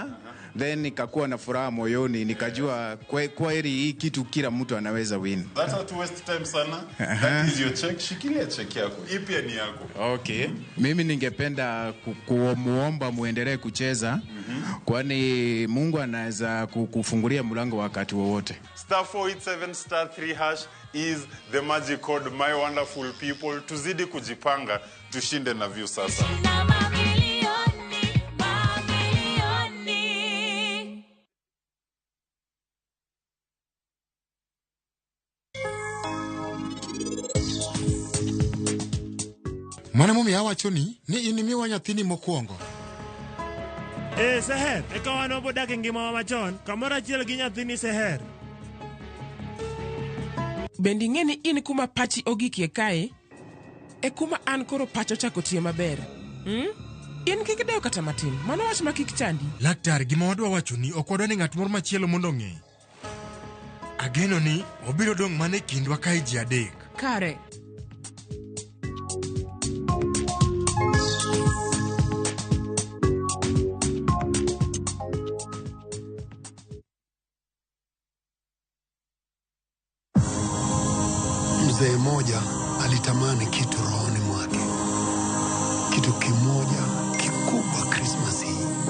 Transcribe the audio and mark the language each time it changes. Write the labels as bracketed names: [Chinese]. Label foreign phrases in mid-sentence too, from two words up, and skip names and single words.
[Swahili] then nikakuwa na furaha moyoni, nikajua kweli hii kitu kila mtu anaweza win. [English] That's not to waste time sana. That is your check. [Swahili] Shikilia check yako. Hii pia ni yako. [English] Okay. [Swahili] Mimi ningependa kumuomba muendelee kucheza kwani Mungu anaweza kufungulia mlango wakati wowote. [English] *487*3# is the magic code, my wonderful people. [Swahili] Tuzidi kujipanga, tushinde na view sasa. [Luo (Kenya and Tanzania)] Mwanamume awachoni ni inimiwa nyathini mokwongo. Seher, eka wano bodak ngima wa machon, kamoro achiel gi nyathini Seher. Bendi ing'eni in kuma pachi ogikie kae, e kuma an koro pacho chako tiyo maber. In kik dewo kata matin, mano wach ma kik chandi. Laktar, gima wadwa wachoni ok wadwa ni ng'at moro machielo mondo ng'e. Ageno ni obiro dong' mana e kindwa kae ji adek. Kare. [Swahili] Mzee mmoja alitamani kitu rohoni mwake, kitu kimoja kikubwa Christmas hii,